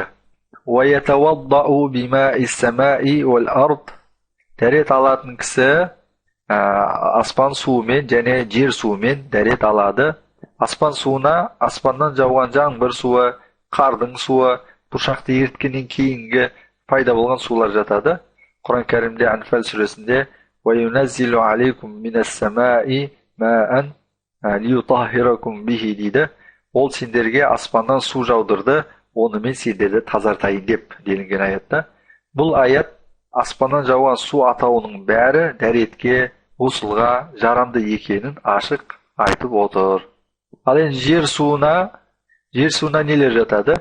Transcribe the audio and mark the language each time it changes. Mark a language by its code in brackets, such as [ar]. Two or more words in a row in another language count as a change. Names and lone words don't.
[ar] ويتوضأ بماء السماء والأرض, [kk] дәрет алатын кісі аспан суымен және жер суымен дәрет алады. Аспан суына аспаннан жауған жаңбыр суы, қардың суы, бұршақты еріткеннен кейінгі пайда болған сулар жатады. Құран кәрімде Анфал сүресінде [ar] «وينزل عليكم من السماء ماء ليطهركم به» [kk] дейді. Ол сендерге аспаннан су жаудырды, онымен сендерді тазартайын деп делінген аятта. Бұл аят аспаннан жауған су атауының бәрі дәретке, ғұсылға жарамды екенін ашық айтып отыр. Ал енді жер суына нелер жатады?